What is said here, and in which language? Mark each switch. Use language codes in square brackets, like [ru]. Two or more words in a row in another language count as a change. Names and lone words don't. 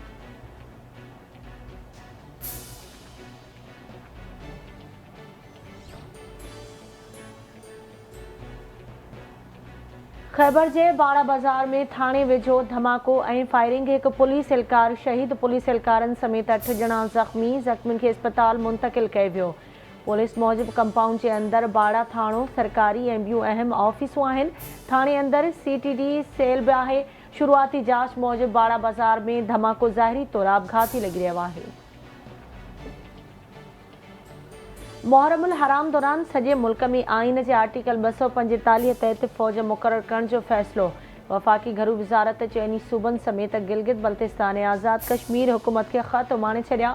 [sd] खैबर जे बाड़ा बाज़ार में थाने वेझो धमाको ऐं फायरिंग, एक पुलिस एहलकार शहीद, पुलिस एहलकारनि समेत 8 ॼणा ज़ख़्मियुनि खे अस्पताल मुंतक़िल कयो वियो। पुलिस मूजिब कंपाउंड के अंदर बाड़ा थाणो, सरकारी ऐं ॿियूं अहम ऑफिसूं आहिनि। थाने अंदर CTD सेल भी आहे। शुरुआती जांच मूजिब बाड़ा बाज़ार में धमाको ज़ाहिरी तौर आपघाती लॻी रहियो आहे। मुहर्रमुल हराम दौरान सॼे मुल्क में आइन के आर्टिकल 245 तहत फ़ौज मुक़रर करण जो फ़ैसिलो। वफ़ाक़ी घरू वज़ारत चइनी सूबनि समेत गिलगित बल्तिस्तान ऐं आज़ाद कश्मीर हुकूमत के ख़त उमाणे छॾिया।